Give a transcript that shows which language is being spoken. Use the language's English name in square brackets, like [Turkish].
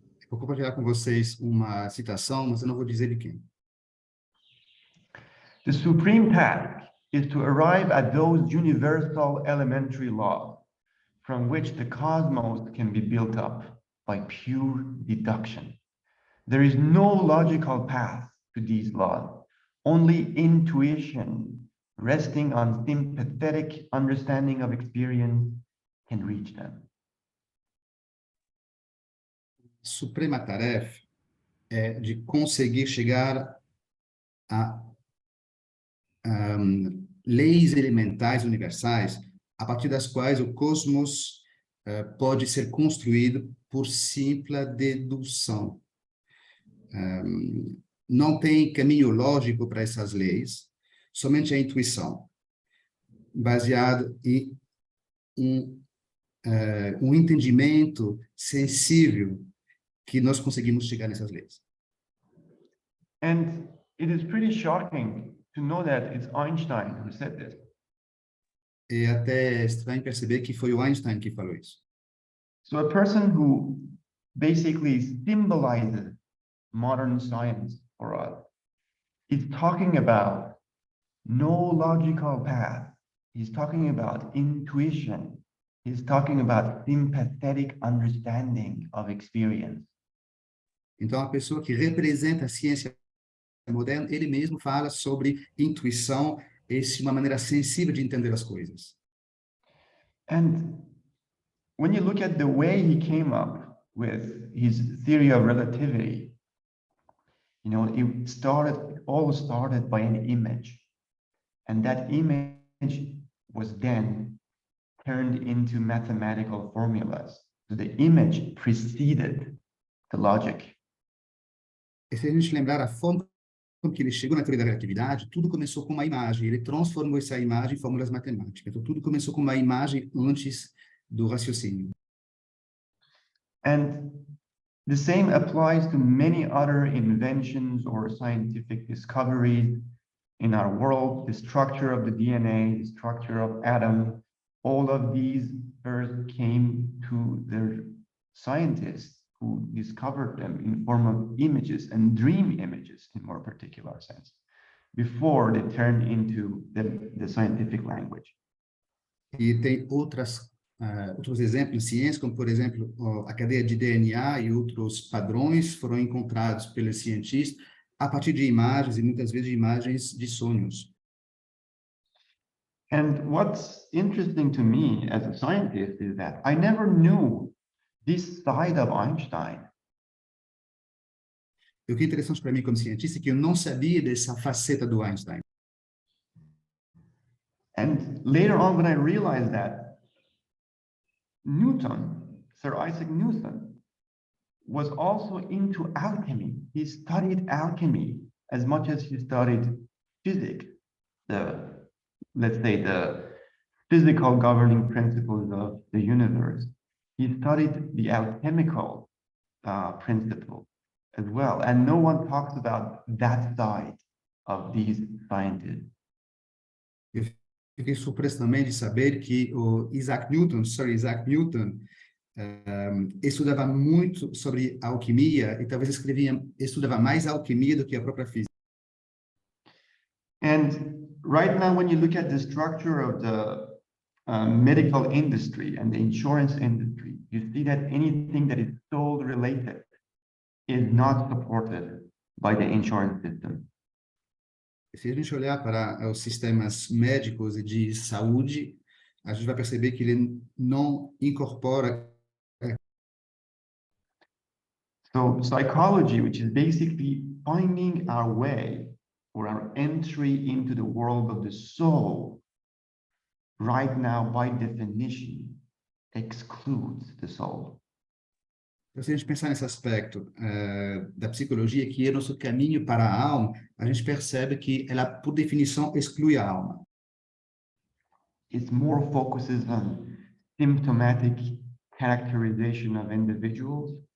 [Portuguese] Vou compartilhar com vocês uma citação, mas eu não vou dizer de quem. [English] The supreme task is to arrive at those universal elementary laws from which the cosmos can be built up by pure deduction. There is no logical path to these laws, only intuition resting on sympathetic understanding of experience can reach them. [Portuguese] Suprema tarefa é de conseguir chegar a leis elementais universais, a partir das quais o cosmos pode ser construído por simples dedução. Não tem caminho lógico para essas leis, somente a intuição, baseada em um entendimento sensível que nós conseguimos chegar nessas leis. [English] And it is pretty shocking to know that it's Einstein who said this. [Portuguese] É até estranho perceber que foi o Einstein que falou isso. [English] So a person who basically symbolizes modern science for us is talking about no logical path. He's talking about intuition. He's talking about sympathetic understanding of experience. [Portuguese] Então, a pessoa que representa a ciência moderna, ele mesmo fala sobre intuição, uma maneira sensível de entender as coisas. [English] And when you look at the way he came up with his theory of relativity, you know, all started by an image. And that image was then turned into mathematical formulas. So the image preceded the logic. [Portuguese] E se a gente lembrar a forma como que ele chegou na teoria da relatividade, tudo começou com uma imagem. Ele transformou essa imagem em fórmulas matemáticas. Então, tudo começou com uma imagem antes do raciocínio. [English] And the same applies to many other inventions or scientific discoveries in our world, the structure of the DNA, the structure of atom, all of these first came to the scientists who discovered them in form of images and dream images in more particular sense, before they turned into the scientific language. [Portuguese] E tem outras outros exemplos em ciência, como, por exemplo, a cadeia de DNA e outros padrões foram encontrados pelos cientistas a partir de imagens, e muitas vezes de imagens de sonhos. [English] And what's interesting to me as a scientist is that I never knew this side of Einstein. [Portuguese] E o que é interessante para mim como cientista é que eu não sabia dessa faceta do Einstein. [English] And later on, when I realized that Newton, Sir Isaac Newton, was also into alchemy. He studied alchemy as much as he studied physics, let's say the physical governing principles of the universe. He studied the alchemical principle as well. And no one talks about that side of these scientists. [Portuguese] Eu fiquei surpreso também de saber que o Sir Isaac Newton, estudava muito sobre alquimia e talvez estudava mais alquimia do que a própria física. [English] And right now, when you look at the structure of the medical industry and the insurance industry, you see that anything that is soul related is not supported by the insurance system. [Portuguese] Se a gente olhar para os sistemas médicos e de saúde, a gente vai perceber que ele não incorpora. [English] So psychology, which is basically finding our way or our entry into the world of the soul, right now, by definition, excludes the soul. [Portuguese] Então, se a gente pensar nesse aspecto da psicologia, que é nosso caminho para a alma, a gente percebe que ela, por definição, exclui a alma. [English] It more focuses on symptomatic characterization of individuals.